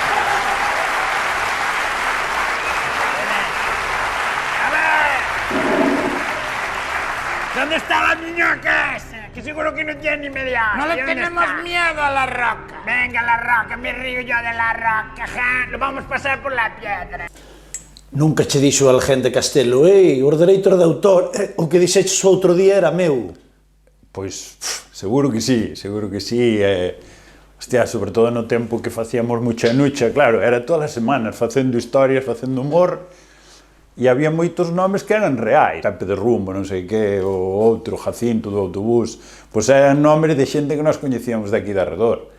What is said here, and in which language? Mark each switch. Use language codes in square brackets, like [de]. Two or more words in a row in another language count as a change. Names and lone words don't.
[es] A ver. ¿Dónde está la niñoca esa? Que seguro que no tiene ni media. No le tenemos miedo a la roca. Venga, la roca, me río yo de la roca. Ja. Lo vamos a pasar por la piedra. [gl] Nunca che dixo alguén de Castelo, os dereitos de autor, o que dixeches o outro día era meu. Pois, seguro que sí, hostia, sobre todo no tempo que facíamos mucha nucha, claro, era todas as semanas facendo historias, facendo humor, e había moitos nomes que eran reais, Pepe de Rumbo, non sei que, o outro, Jacinto do autobús, pois eran nomes de xente que nós coñecíamos daqui de arredor.